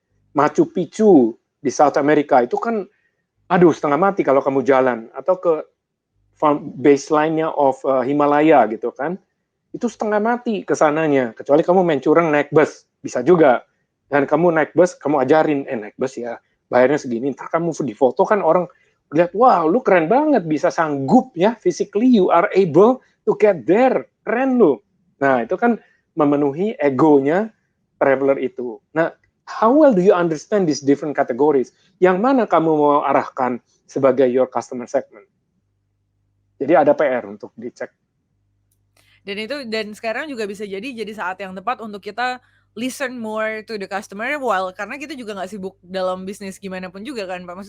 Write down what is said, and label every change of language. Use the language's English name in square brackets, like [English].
[Indonesian] Machu Picchu di South America itu kan, aduh setengah mati kalau kamu jalan, atau ke baseline-nya of Himalaya gitu kan, itu setengah mati ke sananya, kecuali kamu main curang naik bus, bisa juga. Dan kamu naik bus, kamu ajarin, naik bus ya, bayarnya segini, ntar kamu di foto kan orang lihat, wow lu keren banget, bisa sanggup ya, [English] physically you are able to get there, [Indonesian] keren lu. Nah itu kan memenuhi egonya traveler itu. [English] Nah, how well do you understand these different categories? [Indonesian] Yang mana kamu mau arahkan sebagai [English] your customer segment? [Indonesian] Jadi ada PR untuk dicek. Dan sekarang juga bisa jadi saat yang tepat untuk kita [English] listen more to the customer, [Indonesian] karena kita juga nggak sibuk dalam bisnis gimana pun juga kan Pak.